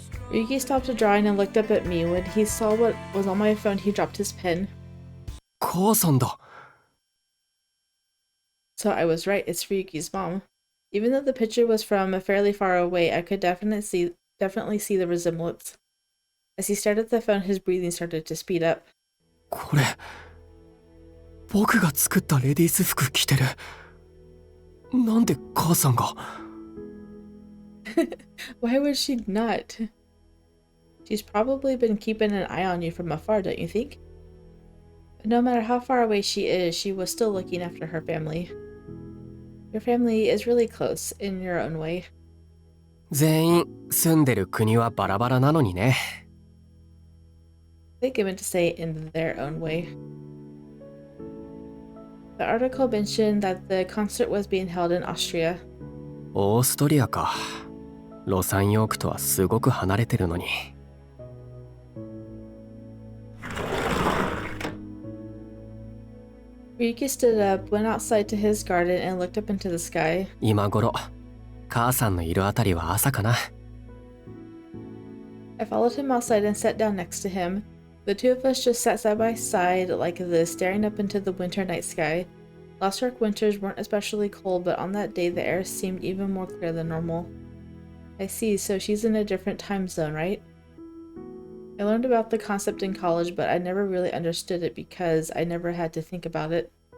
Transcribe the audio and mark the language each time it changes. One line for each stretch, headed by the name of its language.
English: Ryuki stopped drawing and looked up at me. When he saw what was on my phone, he dropped his pen.
Japanese: 母さんだ。
English: So I was right, it's Ryuki's mom. Even though the picture was from fairly far away, I could definitely see the resemblance. As he stared at the phone, his breathing started to speed up.
Japanese: これ僕が作ったレディース服着てる。なんで母さんが？
English: Why would she not? She's probably been keeping an eye on you from afar, don't you think? But no matter how far away she is, she was still looking after her family. Your family is really close in your own way.
Japanese: 全員住んでる国はバラバラなのにね。
English: I think I meant to say in their own way. The article mentioned that the concert was being held in Austria.
Japanese: オーストリアか。ロサンヨークとはすごく離れてるのに。
English: Ryuki stood up, went outside to his garden, and looked up into the sky.
Japanese: 今頃、母さんのいるあたりは朝かな。
English: I followed him outside and sat down next to him. The two of us just sat side by side like this, staring up into the winter night sky. Last York winters weren't especially cold, but on that day the air seemed even more clear than normal. I see, so she's in a different time zone, right? I learned about the concept in college, but I never really understood it because I never had to think about it.